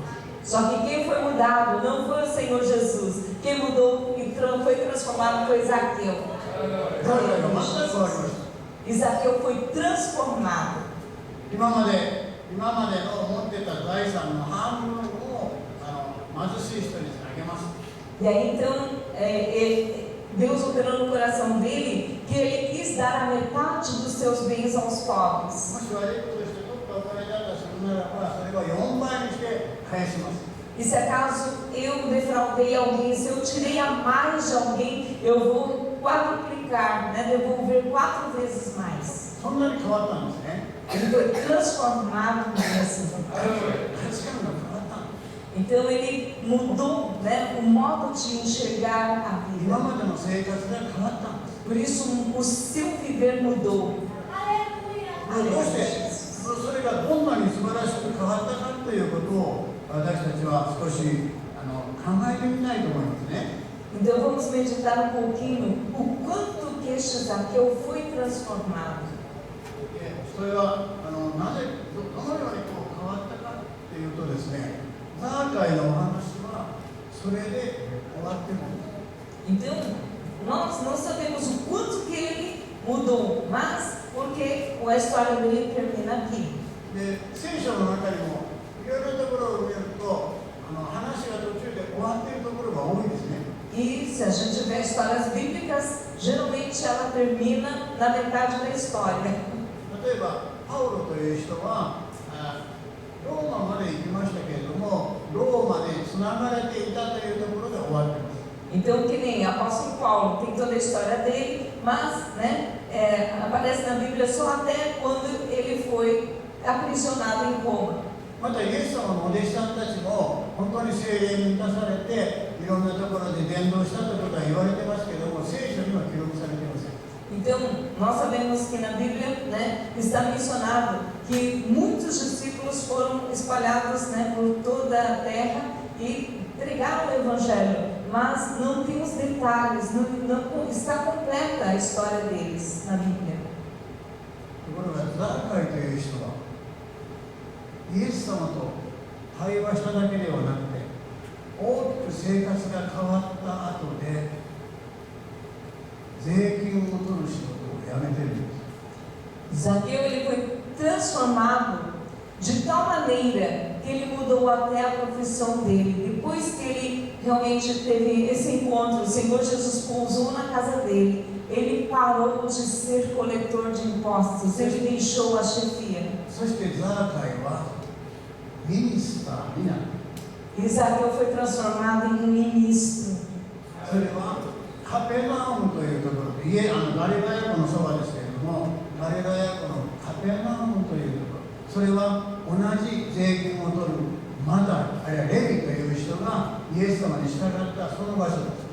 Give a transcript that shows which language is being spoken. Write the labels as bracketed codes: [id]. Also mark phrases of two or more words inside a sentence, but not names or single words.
[pt] Só que quem foi mudado não foi o Senhor Jesus. Quem mudou e foi transformado foi Zaqueu. [ja] ザーカイが全く変わりました。 [pt] E Zaqueu foi transformado. [ja] 今までの持ってた財産の半分を貧しい人にあげます。 [pt] E aí então, Deus operou no coração dele que ele quis dar a metade dos seus bens aos pobres. [ja] もし悪いことして取ったお金だったとするならば、それは4倍にして返します。 [pt] E se acaso eu defraudei alguém, se eu tirei a mais de alguém, eu vou quadruplicar, né? Devolver 4 vezes mais. [ja] そんなに変わったんですね。 [pt] Ele foi transformado mesmo. [ja] 価値観が変わったんです。 [pt] Então ele mudou, né, o modo de enxergar a [ja] 今 [pt] vida. [ja] までの生活が変わったんです。 [pt] Por isso o seu viver mudou. [ja] どうしてそれがどんなに素晴らしく変わったかということを私たちは少し考えてみたいと思いますね。 [pt] Então vamos meditar um pouquinho o quanto que este Zaqueu foi transformado. [ja] それはなぜどのように変わったかというとですね、ザーカイのお話はそれで終わってるんです。 [pt] Então nós não sabemos o quanto que ele mudou, mas porque a história dele termina aqui. [ja] で、聖書の中にもいろいろなところを見ると話が途中で終わっているところが多いですね。 [pt] E se a gente vê histórias bíblicas, geralmente ela termina na metade da história. [ja] 例えばパウロという人はローマまで行きましたけれども、ローマでつながれていたというところで終わっています。 [pt] Então, que nem apóstolo Paulo, tem toda a história dele, mas aparece na Bíblia só até quando ele foi aprisionado em Roma. [ja] またイエス様のお弟子さんたちも本当に聖霊に満たされていろんなところで伝道したということは言われてますけども、聖書には記録されていません。 [pt] Então, nós sabemos que na Bíblia, está mencionado que muitos discípulos foram espalhados, por toda a terra e pregaram o Evangelho, mas não tem os detalhes, não está completa a história deles na Bíblia. [ja] ところがザーカイという人はイエス様と対話しただけではなくて、大きく生活が変わった後で税金を取る仕事を辞めてるんです。 [pt] Zaqueu ele foi transformado de tal maneira que ele mudou até a profissão dele. Depois que ele realmente teve esse encontro, o Senhor Jesus pousou na casa dele, ele parou de ser coletor de impostos, ele deixou a chefia. [ja] そしてザーカイはミニスターになる。 [pt] E Zaqueu foi transformado em um ministro. [ja] それはカペナウムというところで、ガリラヤ湖のそばですけれども、ガリラヤ湖のカペナウムというところ、それは同じ税金を取るマタイ、あるいはレビという人がイエス様に従ったその場所です。